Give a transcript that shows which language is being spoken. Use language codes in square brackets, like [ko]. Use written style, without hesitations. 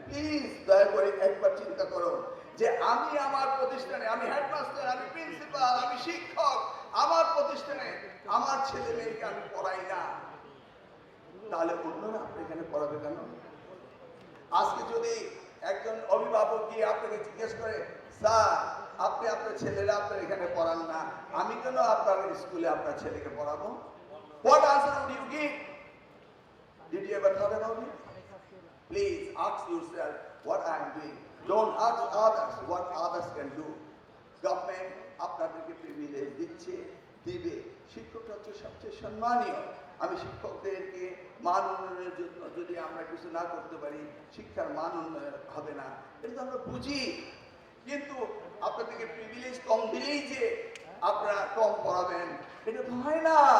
[bn] Please দয়া করে একবার চিন্তা করুন যে আমি আমার প্রতিষ্ঠানে, আমি হেডমাস্টার, আমি প্রিন্সিপাল, আমি শিক্ষক, আমার প্রতিষ্ঠানে আমার ছেলে মেয়েকে আমি পড়াই না, তাহলে অন্যরা আপনি এখানে পড়াবে কেন? আজকে যদি একজন অভিভাবক গিয়ে আপনাকে জিজ্ঞেস করে, স্যার আপনি আপনার ছেলেরা আপনার এখানে পড়ান না, আমি কেন আপনার স্কুলে আপনার ছেলেকে পড়াবো? [en] What answer would you give? Did you ever thought about it? Please ask yourself what I am doing. Don't ask others what others can do. [bn] Government আপনাদেরকে প্রিভিলেজ দিচ্ছে, দিবে। শিক্ষকরা হচ্ছে সবচেয়ে সম্মানীয়। আমি শিক্ষকদেরকে মান উন্নয়নের জন্য যদি আমরা কিছু না করতে পারি, শিক্ষার মান উন্নয়ন হবে না, এটা তো আমরা বুঝি। কিন্তু আপনাদেরকে প্রিভিলেজ কম দিলেই যে আপনারা কম পড়াবেন, এটা তো হয় না।